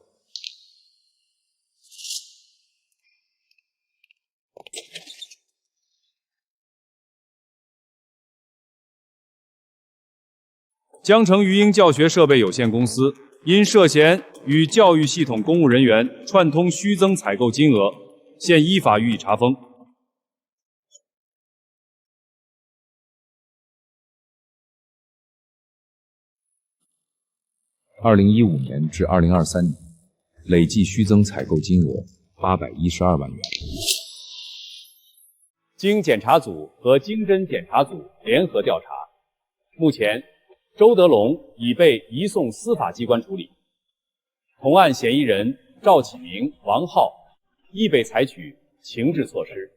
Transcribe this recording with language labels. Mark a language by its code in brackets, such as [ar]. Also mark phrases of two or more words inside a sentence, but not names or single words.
[zh] 江城育英教学设备有限公司因涉嫌与教育系统公务人员串通虚增采购金額，现依法予以查封。 2015年至2023年，累計虛增採購金額812萬元。經檢察組和經偵檢察組聯合調查，目前周德龍已被移送司法機關處理，同案嫌疑人趙啟明、王浩亦被採取情治措施。